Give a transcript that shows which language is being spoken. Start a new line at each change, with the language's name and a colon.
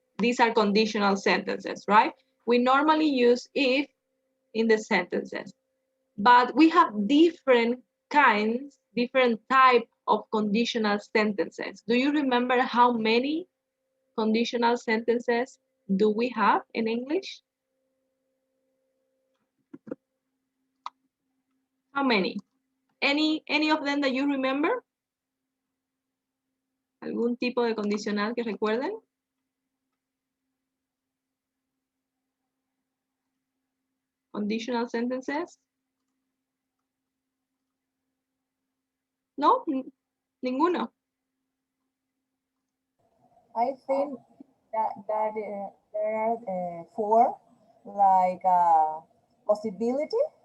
English: These are conditional sentences, right? We normally use if in the sentences, but we have different kinds, different type of conditional sentences. Do you remember how many conditional sentences do we have in English? How many? Any of them that you remember?
Spanish: ¿Algún tipo de condicional que recuerden?
English: Conditional sentences?
Spanish: No, ninguno.
English: I think that there are four, like possibility.